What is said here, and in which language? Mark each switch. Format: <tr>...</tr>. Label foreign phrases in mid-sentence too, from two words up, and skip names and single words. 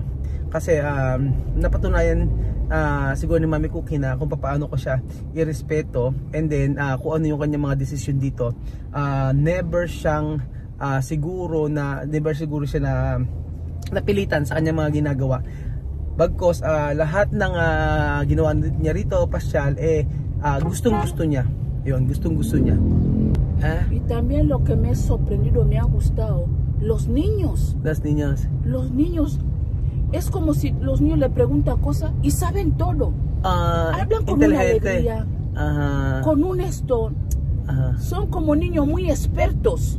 <tl>Kasi napatunayan siguro ni Mami Cookie na kung paano ko siya irespeto,</tl> <en>and then</en> <tl>kung ano yung kanyang mga desisyon dito, never siguro siya na napilitan sa kanyang mga ginagawa. Bagkos lahat ng ginawa niya rito, pasyal, gustong-gusto niya. Yun, gustong-gusto niya.</tl> <es>Y también lo que me ha sorprendido, me ha gustado, los niños. Los niños. Es como si los niños le preguntan cosas y saben todo. Hablan con una alegría, con un esto. Son como niños muy expertos.</es>